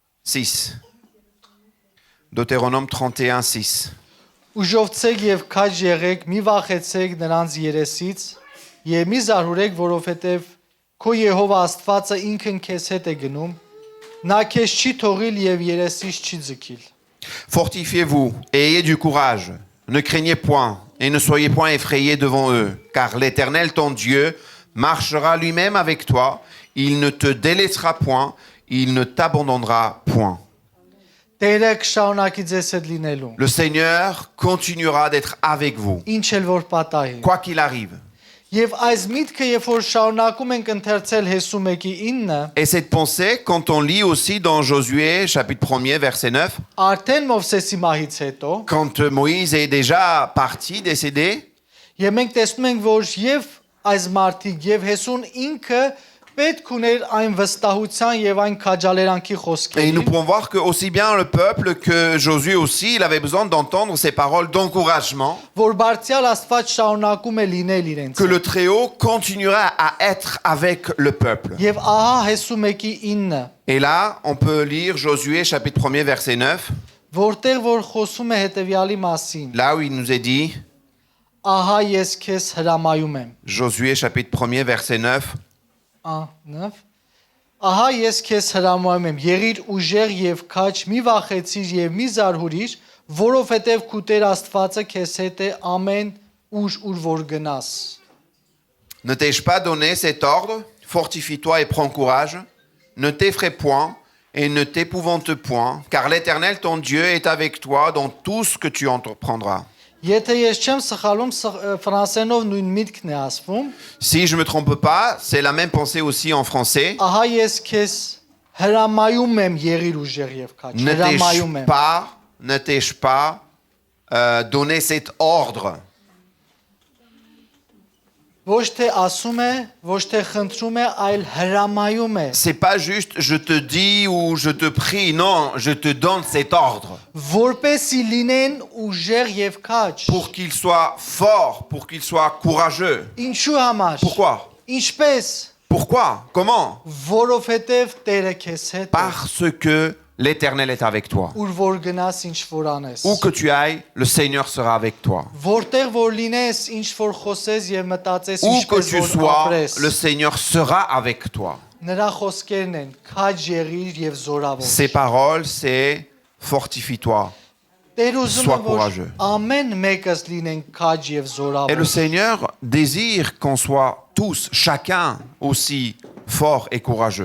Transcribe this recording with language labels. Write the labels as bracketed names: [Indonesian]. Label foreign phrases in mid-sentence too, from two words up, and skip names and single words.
[French] 6. Deutéronome 31 6. [Armenian] Ուժովցեք եւ քաջ եղեք, մի վախեցեք նրանց երեսից եւ մի զարհուրեք, որովհետեւ քո Եհովա Աստվածը ինքն քեզ հետ է գնում, նա քեզ չի թողիլ եւ երեսից չի ձգիլ։ [French] Fortifiez-vous et ayez du courage. Ne craignez point et ne soyez point effrayés devant eux, car l'Éternel, ton Dieu, marchera lui-même avec toi. Il ne te délaissera point, il ne t'abandonnera point. [Armenian] Տերը կշարունակի ձեզ հետ լինելու։ [French] Le Seigneur continuera d'être avec vous, [Armenian] Ինչ էլ որ պատահի։ [French] quoi qu'il arrive. [Armenian] Եվ այս միտքը, երբ որ շարունակում ենք ընթերցել Հեսու 1:9, [French] Et cette pensée, quand on lit aussi dans Josué, chapitre 1er, verset 9, [Armenian] արդեն Մովսեսի մահից հետո, [French] quand Moïse est déjà parti, décédé, [Armenian] եւ մենք տեսնում ենք, որ եւ այս մարդիկ եւ Հեսուն ինքը պետք ուներ այն վստահության եւ այն քաջալերանքի [French] et nous [Armenian] խոսքերին, [French] pouvons voir que aussi bien le peuple que Josué aussi, il avait besoin d'entendre ces paroles d'encouragement, [Armenian] որ Բարձրյալ Աստված շարունակում է լինել իրենց։ [French] que le Très-Haut continuera à être avec le peuple. [Armenian] Եվ ահա Հեսու 1:9, [French] Et là, on peut lire Josué, chapitre 1er, verset 9, [Armenian] որտեղ որ խոսում է հետեւյալի մասին. [French] là où il nous est dit, [Armenian] Ահա ես քեզ հրամայում եմ։ [French] Josué, chapitre 1er, verset 9, [Armenian] 9 Ահա ես քեզ հրամայում եմ, եղիր ուժեղ եւ քաջ, մի վախեցիր եւ մի զարհուրիր, որովհետեւ քու Տեր Աստվածը քեզ հետ է ամեն ուր որ գնաս։ [French] ne t'ai-je pas donné cet ordre? Fortifie-toi et prends courage. Ne t'effraie point et ne t'épouvante point, car l'Éternel, ton Dieu, est avec toi dans tout ce que tu entreprendras. [Armenian] Եթե ես չեմ սխալում, ֆրանսերենով նույն միտքն է ասվում։ [French] Si je ne me trompe pas, c'est la même pensée aussi en français. [Armenian] Ահա ես քեզ հրամայում եմ, եղիր ուժեղ եւ քաջ։ Հրամայում եմ։ [French] Ne t'ai-je pas donné cet ordre? [Armenian] Ոչ թե ասում է, ոչ թե խնդրում է, այլ հրամայում է, [French] C'est pas juste je te dis ou je te prie, non, je te donne cet ordre [Armenian] որպեսի լինեն ուժեղ եւ քաջ։ [French] pour qu'il soit fort, pour qu'il soit courageux. [Armenian] Ինչու համար։ [French] Pourquoi? [Armenian] Ինչպես։ [French] Pourquoi? Comment? [Armenian] Որովհետև Տերը քեզ հետ է։ [French] Parce que l'Éternel est avec toi. [Armenian] Ուր որ գնաս, ինչ որ անես։ [French] Où que tu ailles, le Seigneur sera avec toi. [Armenian] Որտեղ որ լինես, ինչ որ խոսես եւ մտածես, [French] Où que [Armenian] ինչպես [French] tu [Armenian] որ [French] sois, [Armenian] ապրես։ [French] le Seigneur sera avec toi. [Armenian] Նրա խոսքերն են՝ քաջ եղիր եւ զորավոր։ [French] Ces paroles, c'est fortifie-toi. [Armenian] Տեր ուզում [French] Sois [Armenian] է որ [French] courageux. [Armenian] ամեն mեկս լինեն քաջ եւ [French] Et le [Armenian] զորավոր։ [French] Seigneur désire qu'on soit tous, chacun aussi fort et courageux.